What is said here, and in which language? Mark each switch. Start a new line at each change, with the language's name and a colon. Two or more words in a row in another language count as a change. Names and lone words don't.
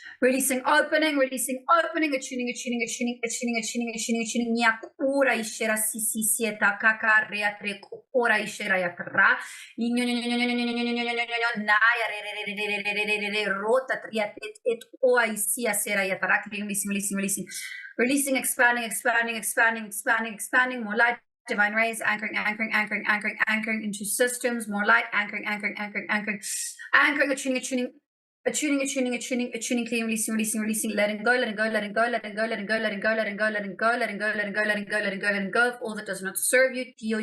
English: Releasing, opening, releasing, opening, attuning, attuning, attuning, attuning, attuning, attuning, attuning. Nyak ora ishera sisi sieta kaka reatre ora ishera yatra. Naya rota triat et oa isia sera yatra. Releasing, releasing, releasing. Releasing, expanding, expanding, expanding, expanding, expanding. More light, divine rays, anchoring, anchoring, anchoring, anchoring, anchoring into systems. More light, anchoring, anchoring, anchoring, anchoring, anchoring, attuning, attuning. Attuning, attuning, attuning, attuning, clean, releasing, releasing, releasing, letting go, letting go, letting go, letting go, letting go, letting go, letting go, letting go, letting go, letting go, letting go, letting go, letting go of all that does not serve you.